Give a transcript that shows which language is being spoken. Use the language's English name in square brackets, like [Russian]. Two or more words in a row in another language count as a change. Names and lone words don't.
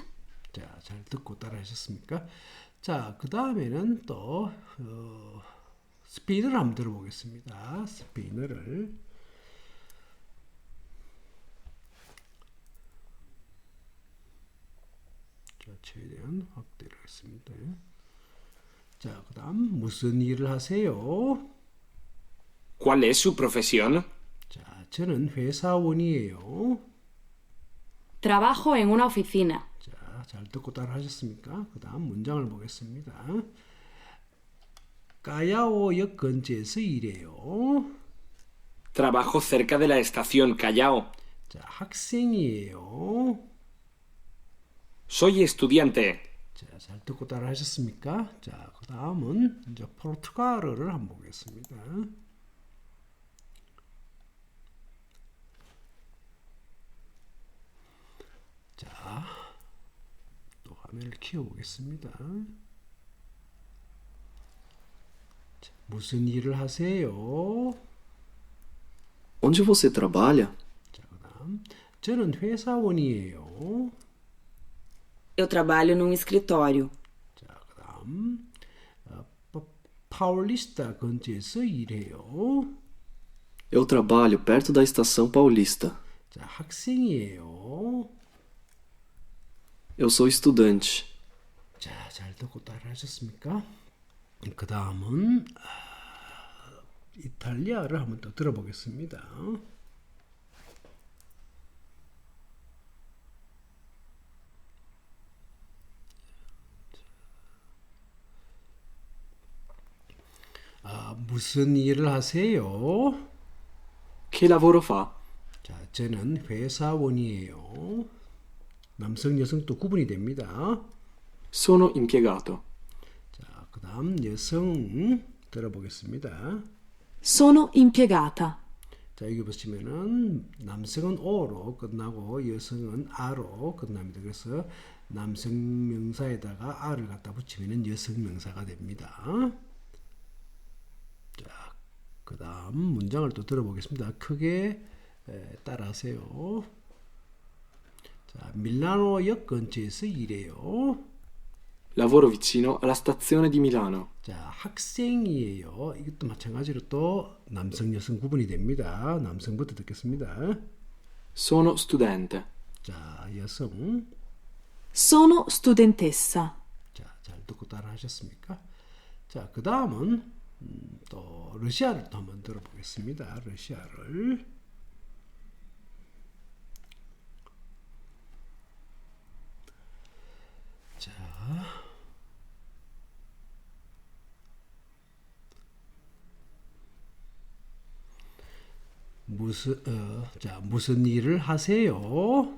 [Korean] 자, 잘 듣고 따라 하셨습니까? 자, 그 다음에는 또 스페인어를 한번 들어보겠습니다. 스페인어를. 자, 최대한 확대를 했습니다. 자, 그 다음 무슨 일을 하세요? [Spanish] ¿Cuál es su profesión? [Korean] 자, 저는 회사원이에요. [Spanish] Trabajo en una oficina. [Korean] 자, 잘 듣고 따라 하셨습니까? 그 다음 문장을 보겠습니다. 까야오역 근처에서 일해요. [Spanish] Trabajo cerca de la estación Callao. [Korean] 자, 학생이에요. [Spanish] Soy estudiante. [Korean] 자, 잘 듣고 따라 하셨습니까? 자, 그 다음은 이제 포르투갈어를 한번 보겠습니다. 자, 또 화면을 키워보겠습니다. 자, 무슨 일을 하세요? [Portuguese] Onde você trabalha? [Korean] 자, 그 다음 저는 회사원이에요. [Portuguese] Eu trabalho num escritório. [Korean] 자, 그 다음 파울리스타 근처에서 일해요. [Portuguese] Eu trabalho perto da estação Paulista. [Korean] 자, 학생이에요. [Portuguese] Eu sou estudante. [Korean] 자, 잘 듣고 따라 하셨습니까? 그 다음은 이탈리아를 한번 더 들어보겠습니다. 무슨 일을 하세요? [Italian] Che lavoro fa? [Korean] 자, 저는 회사원이에요. 남성, 여성 또 구분이 됩니다. [Italian] Sono impiegato. [Korean] 자, 그 다음 여성 들어보겠습니다. [Italian] Sono impiegata. [Korean] 자, 여기 보시면은 남성은 O로 끝나고 여성은 A로 끝납니다. 그래서 남성 명사에다가 R을 갖다 붙이면은 여성 명사가 됩니다. 자, 그 다음 문장을 또 들어보겠습니다. 크게 따라하세요. 자, 밀라노역 근처에서 일해요. [Italian] Lavoro vicino alla stazione di Milano. [Korean] 자, 학생이에요. 이것도 마찬가지로 또 남성, 여성 구분이 됩니다. 남성부터 듣겠습니다. [Italian] Sono studente. [Korean] 자, 여성. [Italian] Sono studentessa. [Korean] 자, 잘 듣고 따라 하셨습니까? 자, 그 다음은 또 러시아를 또 한번 들어보겠습니다. 러시아를. 자, 무슨 일을 하세요?